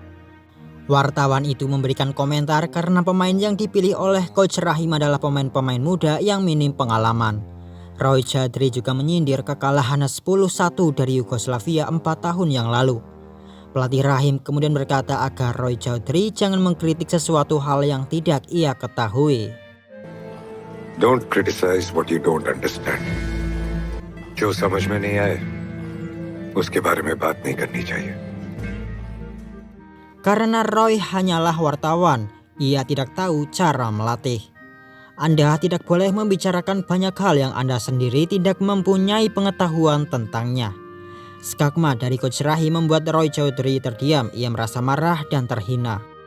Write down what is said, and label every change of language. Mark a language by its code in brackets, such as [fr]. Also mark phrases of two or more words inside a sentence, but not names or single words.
[id] Wartawan itu memberikan komentar karena pemain yang dipilih oleh Coach Rahim adalah pemain-pemain muda yang minim pengalaman. Roy Chowdhury juga menyindir kekalahan 10-1 dari Yugoslavia 4 tahun yang lalu. Pelatih Rahim kemudian berkata agar Roy Chowdhury jangan mengkritik sesuatu hal yang tidak ia ketahui. [en] Don't criticize what you don't understand. [hi] जो समझ में नहीं आए, उसके बारे में बात नहीं करनी चाहिए. [id] Karena Roy hanyalah wartawan, ia tidak tahu cara melatih. Anda tidak boleh membicarakan banyak hal yang Anda sendiri tidak mempunyai pengetahuan tentangnya. Skagma dari Coach Rahim membuat Roy Chowdhury terdiam, ia merasa marah dan terhina.